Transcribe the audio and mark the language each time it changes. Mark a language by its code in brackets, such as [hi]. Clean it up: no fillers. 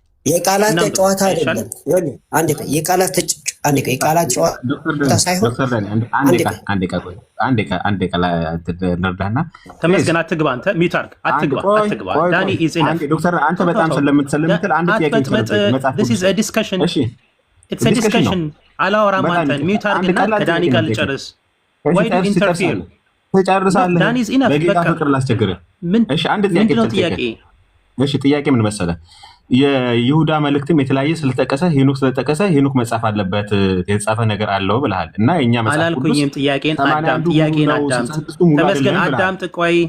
[am] የቃላት ጨዋታ አይደለም። አንዴ የቃላት ጨዋታ ሳይሆን አንዴ ነርዳና ተመስገን። አትግባ አንተ ሚውት አድርግ። አትግባ [en] ዳኒ ኢዝ ኢነፍ [am] ዶክተር አንተ በጣም ስለምትል አንድ ጥያቄ [en] this is a discussion it's a discussion [am] አላወራም። አንተን ሚውት አድርግና ከዳኒ ጋር ልጨርስ። [en] why do you interfere? [am] ትጨርሳለህ። [en] ዳኒ ኢዝ ኢነፍ [am] በጌታ ፍቅር ላስቸግርህ። እሺ አንድ ጥያቄ እሺ ጥያቄ ምን መሰለህ? የይሁዳ መልእክትም የተለያየ ስለተጠቀሰ ሄኖክ ስለተጠቀሰ ሄኖክ መጻፍ አለበት የተጻፈ ነገር አለው ብለሃል እና የኛ መጽሐፍ አላልኩኝም። ጥያቄን አዳምጥ። ተመስገን አዳምጥ። ቆይ